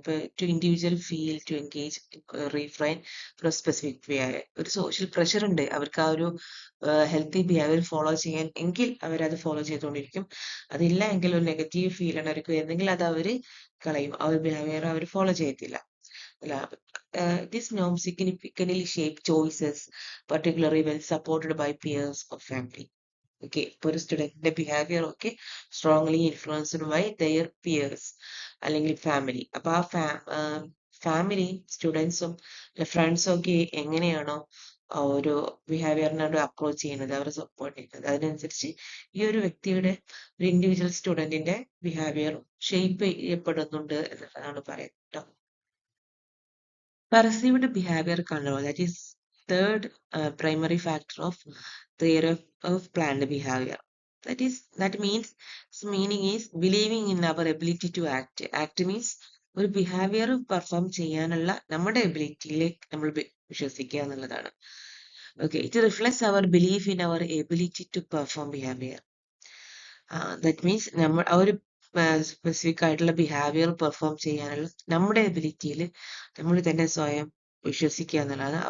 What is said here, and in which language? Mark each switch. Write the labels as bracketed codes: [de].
[en] ഇപ്പൊ to individual feel to engage refrain for specific behaviour. [ml] ഒരു social pressure ഉണ്ട് അവർക്ക് ആ ഒരു ഹെൽത്തി ബിഹേവിയർ ഫോളോ ചെയ്യാൻ എങ്കിൽ അവരത് ഫോളോ ചെയ്തുകൊണ്ടിരിക്കും. അതില്ല എങ്കിൽ ഒരു നെഗറ്റീവ് ഫീൽ ആണ് അവർക്ക് വരുന്നെങ്കിൽ അത് അവർ കളയും. ആ ഒരു ബിഹേവിയർ അവർ ഫോളോ ചെയ്യത്തില്ല. [en] This norm significantly shape choices, particularly when supported by peers or family. Okay, ഇപ്പോൾ ഒരു സ്റ്റുഡന്റിന്റെ behaviour ഒക്കെ strongly influenced by their peers അല്ലെങ്കിൽ family. [ml] അപ്പൊ ആ ഫാമിലിയും സ്റ്റുഡൻസും ഫ്രണ്ട്സും ഒക്കെ എങ്ങനെയാണോ ആ ഒരു ബിഹേവിയറിനോട് അപ്രോച്ച് ചെയ്യുന്നത്, അവരെ സപ്പോർട്ട് ചെയ്യുന്നത്, അതിനനുസരിച്ച് ഈ ഒരു വ്യക്തിയുടെ ഒരു ഇൻഡിവിജ്വൽ സ്റ്റുഡന്റിന്റെ ബിഹേവിയർ ഷേപ്പ് ചെയ്യപ്പെടുന്നുണ്ട് എന്നതാണ് പറയുന്നത് കേട്ടോ. [en] Perceived behavior control, that is third primary factor of theory of planned behavior. That means its meaning is believing in our ability to act. [ml] Act means ഒരു ബിഹേവിയർ പെർഫോം ചെയ്യാനുള്ള നമ്മുടെ എബിലിറ്റിയിലേക്ക് നമ്മൾ വിശ്വസിക്കുക എന്നുള്ളതാണ്. [en] Okay, it reflects our belief in our ability to perform behaviour. [ml] That means നമ്മൾ ആ ഒരു specific ആയിട്ടുള്ള ബിഹേവിയർ പെർഫോം ചെയ്യാനുള്ള നമ്മുടെ എബിലിറ്റിയിൽ നമ്മൾ തന്നെ സ്വയം വിശ്വസിക്കുക എന്നുള്ളതാണ്.